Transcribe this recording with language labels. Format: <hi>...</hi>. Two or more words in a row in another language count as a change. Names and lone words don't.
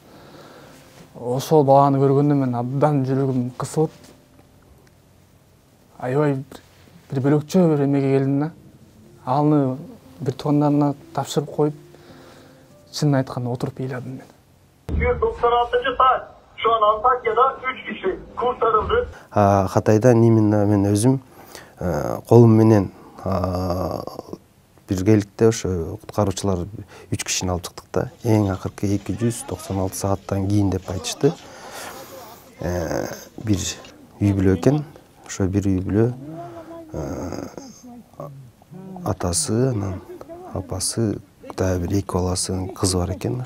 <ky>Ошол баланы көргөндө мен абдан жүрөгүм кысылып, аябай бир бөлөкчө бир эмеге келдим да. Аны бир туугандарына тапшырып коюп, чынын айтканда отуруп ыйладым мен.</ky> <tr>296 şu an Antakya'da 3 kişi kurtarıldı.</tr> <ky>Hatay'da именно мен өзүм колум менен биргеликте ошо куткаруучулар 3 кишини алып чыктык да. Эң акыркы 296 сааттан кийин деп айтышты. Бир үй бүлө экен. Ошо бир үй бүлө атасы, анан апасы, дагы бир 2 баласынын кызы бар экен.</ky>